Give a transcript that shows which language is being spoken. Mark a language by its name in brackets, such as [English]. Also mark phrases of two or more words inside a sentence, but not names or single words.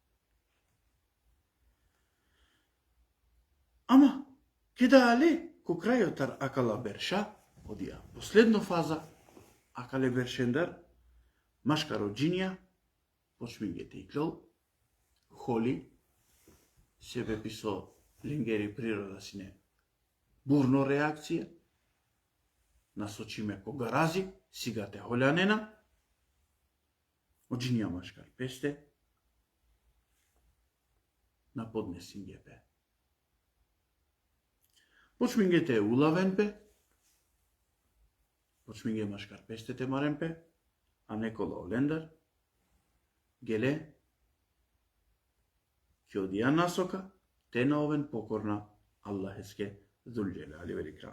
[Romany] Ама, кедале, ко крајотар акала берша, одија последно фаза, акале бершендар, машкаро джинија, почмингете иклел, холи, себе писо лингери природа сине, [Macedonian] бурно реакција, [Romany] насочиме кога рази, сигате холјанена, оджинија машкар песте, на поднесингепе. Почмингете улавенпе, почминге машкар пестете маренпе, а некола олендар, геле, ке одија насока, те на овен покорна Аллахеске зулджеле али великрам.